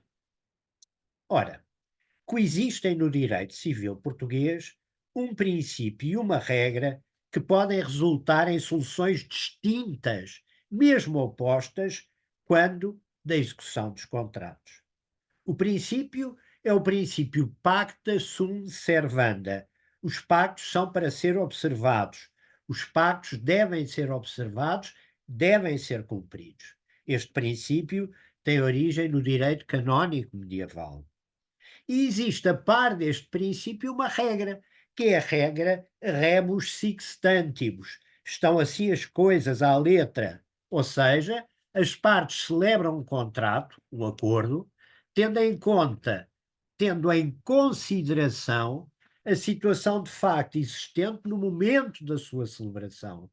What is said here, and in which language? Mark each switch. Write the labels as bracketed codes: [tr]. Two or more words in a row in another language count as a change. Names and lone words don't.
[pt] Ora, coexistem no direito civil português um princípio e uma regra que podem resultar em soluções distintas, mesmo opostas, quando da execução dos contratos. O princípio é o princípio [la] pacta sunt servanda. [pt] Os pactos são para ser observados. Os pactos devem ser observados, devem ser cumpridos. Este princípio tem origem no direito canónico medieval. E existe, a par deste princípio, uma regra, que é a regra [la] rebus sic stantibus. [pt] Estão assim as coisas à letra, ou seja, as partes celebram um contrato, um acordo, tendo em consideração a situação de facto existente no momento da sua celebração,